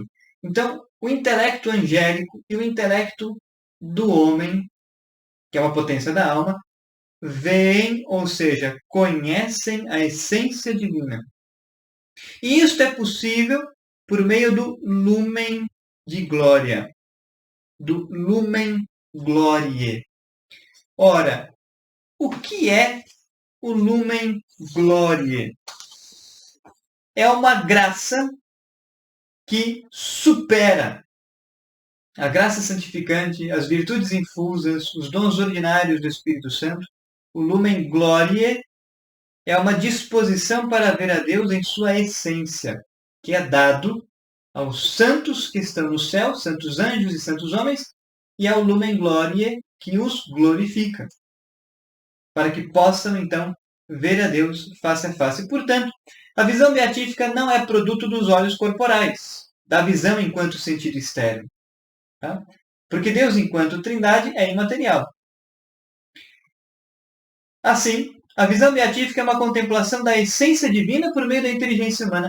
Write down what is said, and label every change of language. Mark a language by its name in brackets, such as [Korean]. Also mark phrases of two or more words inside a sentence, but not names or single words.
[Portuguese] Então, o intelecto angélico e o intelecto do homem, que é uma potência da alma, veem, ou seja, conhecem a essência divina. E isto é possível por meio do lumen de glória, do [Latin] lumen gloriae. [Portuguese] Ora, o que é o [Latin] lumen gloriae? [Portuguese] É uma graça que supera a graça santificante, as virtudes infusas, os dons ordinários do Espírito Santo. O [Latin] lumen gloriae [Portuguese] é uma disposição para ver a Deus em sua essência, que é dado aos santos que estão no céu, santos anjos e santos homens, e ao [Latin] lumen gloriae [Portuguese] que os glorifica, para que possam, então, ver a Deus face a face. Portanto, a visão beatífica não é produto dos olhos corporais, da visão enquanto sentido externo. Tá? Porque Deus, enquanto trindade, é imaterial. Assim, a visão beatífica é uma contemplação da essência divina por meio da inteligência humana.